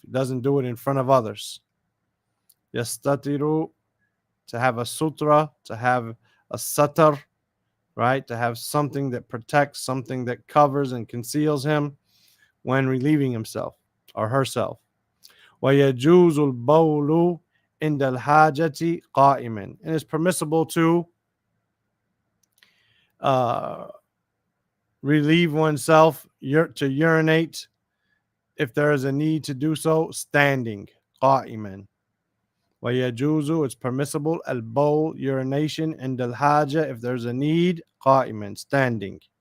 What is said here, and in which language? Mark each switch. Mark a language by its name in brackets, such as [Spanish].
[English] He doesn't do it in front of others. Yastatiru, to have a sutra, to have a satar, right? To have something that protects, something that covers and conceals him when relieving himself or herself. [Arabic] وَيَجُوزُ الْبَوْلُ عِنْدَ الْحَاجَةِ قَائِمًا. [English] And it's permissible to relieve oneself to urinate if there is a need to do so standing. [Arabic] قائما. ويجوز, [English] it's permissible, [Arabic] البول, [English] urination, [Arabic] عند الحاجة, [English] if there's a need, [Arabic] قائما, [English] standing.